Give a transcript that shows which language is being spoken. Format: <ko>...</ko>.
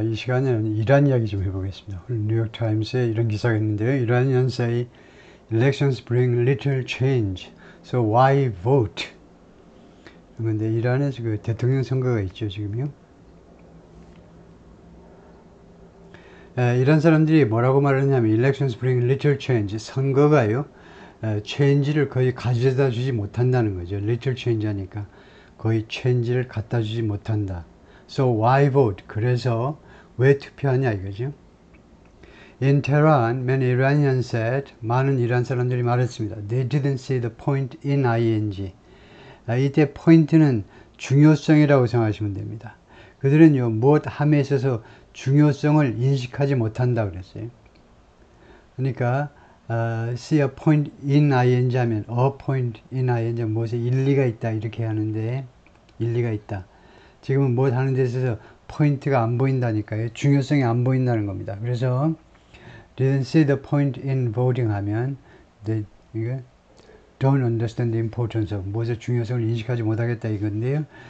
<ko>이 시간에는 이란 이야기 좀 해보겠습니다. 오늘 뉴욕타임스에 이런 기사가 있는데요.</ko> <en>Iranians say elections bring little change, so why vote?</en> <ko>그런데 이란에서 그 대통령 선거가 있죠, 지금요. 이란 사람들이 뭐라고 말하냐면</ko> <en>elections bring little change,</en> <ko>선거가요, change를 거의 가져다 주지 못한다는 거죠. little change 하니까 거의 change를 갖다 주지 못한다.</ko> <en>So why vote?</en> <ko>그래서 왜 투표하냐 이거죠.</ko> <en>In Tehran, many Iranians said,</en> <ko>많은 이란 사람들이 말했습니다.</ko> <en>They didn't see the point in ing.</en> <ko>이때 포인트는 중요성이라고 생각하시면 됩니다. 그들은요, 무엇 함에 있어서 중요성을 인식하지 못한다 그랬어요. 그러니까 see a point in ing 하면 a point in ing 무엇에 일리가 있다 이렇게 하는데 일리가 있다. 지금은 무엇 하는 데 있어서 포인트가 안 보인다니까요. 중요성이 안 보인다는 겁니다. 그래서</ko> <en>didn't see the point in voting</en> <ko>하면 이게</ko> <en>don't understand the importance of</en> <ko>무엇의 중요성을 인식하지 못하겠다 이건데요.</ko>